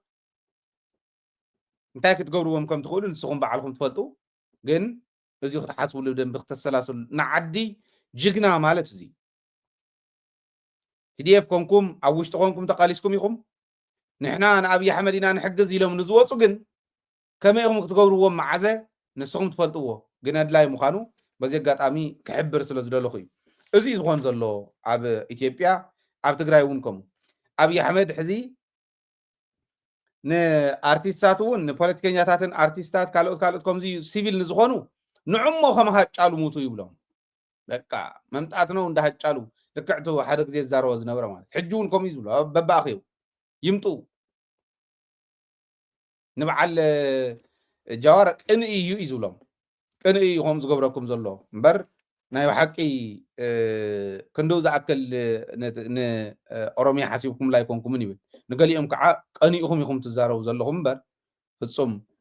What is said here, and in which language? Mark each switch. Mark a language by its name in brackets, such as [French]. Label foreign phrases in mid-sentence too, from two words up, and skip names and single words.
[Tigrinya] እንታይ ክትገብርዎም ከም ትኽእሉ ንስኹም በዓልኩም ትፈልጡ ግን እዚ ክትሓስብሉ ብደንቢ ክትሰላስሉ ንዓዲ ጅግና ማለት እዚ ቲዲኤፍ ኮንኩም ኣብ ውሽጢ ኮንኩም ተቃሊስኩም ኢኹም ንሕና ንኣብዪ ኣሕመድ ኢና ንሕግዝ ኢሎም ንዝወፁ ግን ከመይ ኢኹም ክትገብርዎም መዓዘ ንስኹም ትፈልጥዎ ግን ኣድላይ ምዃኑ በዚ ኣጋጣሚ ክሕብር ስለ ዝደለኹ እዩ እዚ ዝኾን ዘሎ ኣብ ኢትዮጵያ ኣብ ትግራይ እውን ከምኡ ኣብዪ ኣሕመድ ሕዚ ንኣርቲስታት እውን ንፖለቲከኛታትን ኣርቲስታት ካልኦት ከምዚ ሲቪል ንዝኾኑ ንዕሞ ከመሃጫሉ ሙቱ ይብሎም በቃ [Amharic] መምጣት ነው [Tigrinya] እንዳሃጫሉ ልክዕቱ ሓደ ግዜ ዝዛረቦ ዝነበረ ማለት ሕጂ እውን ከምኡ ዝብሎ በባእኺው ይምጡ ንበዓል ጃዋር ቅንኢ እዩ ዝብሎም ቅንኢ ኢኹም ዝገብረኩም ዘሎ እምበር ናይ ሓቂ ክንደው ዝኣክል ንኦሮሚያ ሓሲብኩም ላይ ኮንኩምን ይብል ንገሊኦም ከዓ ቀኒኢኹም ኢኹም ትዛረቡ ዘለኹም እምበር ፍጹም